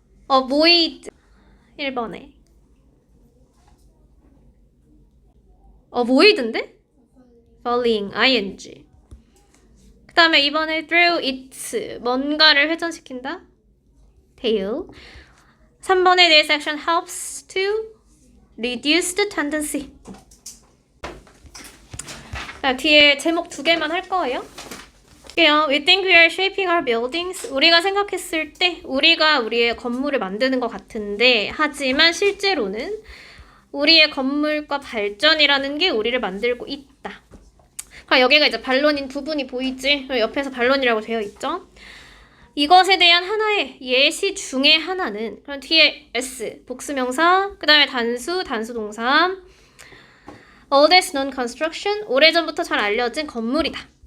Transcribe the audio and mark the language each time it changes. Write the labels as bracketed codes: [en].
[ko] avoid 1번에. [en] avoid인데? falling, ing. [ko] 그 다음에 이번에 [en] through its, [ko] 뭔가를 회전시킨다. [en] tail. 3번에 this action helps to reduce the tendency. [ko] 자, 뒤에 제목 2개만 할 거예요. [en] We think we are shaping our buildings. [ko] 우리가 생각했을 때 우리가 우리의 건물을 만드는 것 같은데 하지만 실제로는 우리의 건물과 발전이라는 게 우리를 만들고 있다. 여기가 이제 반론인 부분이 보이지? 옆에서 반론이라고 되어 있죠? 이것에 대한 하나의 예시 중에 하나는 그럼 뒤에 S, 복수명사, 그 다음에 단수, 단수동사 [en] oldest known construction, [ko] 오래전부터 잘 알려진 건물이다.